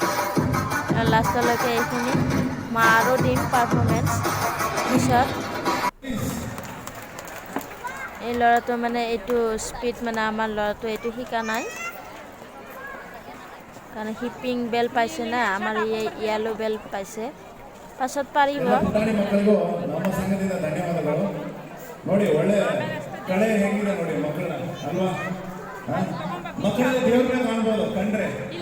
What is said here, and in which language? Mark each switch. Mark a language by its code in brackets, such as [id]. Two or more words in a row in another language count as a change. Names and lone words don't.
[as] লাষ্টলৈকে এইখিনি মই আৰু দিম পাৰফৰ্মেঞ্চ পিছত। এই ল'ৰাটো মানে এইটো স্পীড মানে আমাৰ ল'ৰাটো এইটো শিকা নাই, কাৰণ সি [en] pink bell [as] পাইছে না, আমাৰ [en] yellow bell [as] পাইছে, [kn] ಪಾಸದ ಪಾರಿವ ಪುಟಾಣಿ ಮಕ್ಕಳಿಗೂ ನಮ್ಮ ಸಂಘದಿಂದ ಧನ್ಯವಾದಗಳು. ನೋಡಿ ಒಳ್ಳೆ ಕಳೆ ಹೇಗಿದೆ ನೋಡಿ ಮಕ್ಕಳನ್ನ ಅಲ್ವಾ, ಮಕ್ಕಳಲ್ಲಿ ದೇವ್ರನ್ನ ಕಾಣ್ಬೋದು ಕಂಡ್ರೆ.